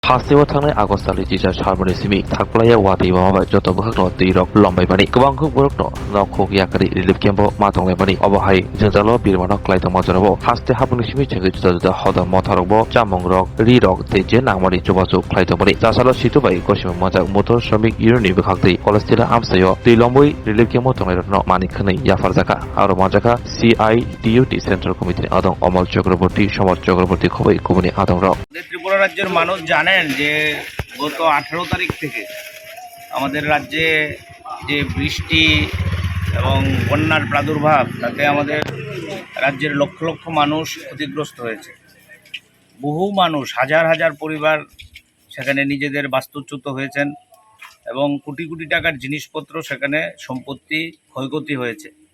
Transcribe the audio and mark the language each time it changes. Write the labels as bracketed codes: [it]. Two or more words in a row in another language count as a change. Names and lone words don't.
[trp] हासिव थांनाय आगस्ट दाननि जिजा सारमोननि सिमि थाखलाया वादै माबाय जत बोखांनो दैरक लम्बायमानि गोबांखौ बरकनो नखौ याकारि [en] relief camp [trp] माथंनायमानि अबहाय जोंजाल बिरमानो क्लाइदमा जनबो हास्ते हाबुनि सिमि चेंगे जुदा जुदा हदम मथारकबो चामंग रक रि रक तेजे नांमानि जुबाजु क्लाइदमानि जासालो सितुबाय गसिम मजा मोटर श्रमिक इउनियननि बोखांदै कलेजटिला आमसायो दैलम्बय [en] relief camp [trp] तंनायरनो मानिखनै याफार जाका आरो मजाका CIDUT सेंट्राल कमिटिनि आदं अमल चक्रवर्ती समर चक्रवर्ती खबै कुबनि आदं रक [bn] ত্রিপুরা রাজ্যের মানুষ জানেন যে গত 18 তারিখ থেকে আমাদের রাজ্যে যে বৃষ্টি এবং বন্যার প্রাদুর্ভাব তাতে আমাদের রাজ্যের লক্ষ লক্ষ মানুষ ক্ষতিগ্রস্ত হয়েছে। বহু মানুষ হাজার হাজার পরিবার সেখানে নিজেদের বাস্তুচ্যুত হয়েছেন এবং কোটি কোটি টাকার জিনিসপত্র সেখানে সম্পত্তি ক্ষয়ক্ষতি হয়েছে।